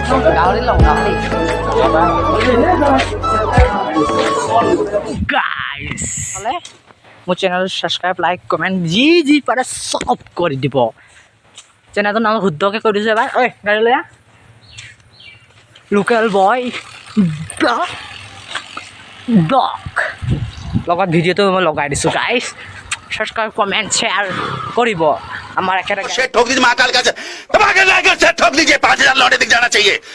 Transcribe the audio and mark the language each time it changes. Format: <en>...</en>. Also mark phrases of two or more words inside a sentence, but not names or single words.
<as>গাহৰি লওঁ গাহৰি গাইছ হ'লে মোৰ চেনেল ছাবস্ক্ৰাইব লাইক কমেণ্ট যি পাৰে চব কৰি দিব চেনেলটোৰ নাম শুদ্ধকৈ কৈ দিছোঁ এবাৰ ঐ গাড়ী লৈ আহ Local.Boy-vlog লগত ভিডিঅ'টো মই লগাই দিছোঁ গাইছ ছাবস্ক্ৰাইব কমেণ্ট শ্বেয়াৰ কৰিব আমাৰ একেটা</as> <hi>ठोक दीजिए महाकाल का ठोक दीजिए 5000 लौटे दिख जाना चाहिए</hi>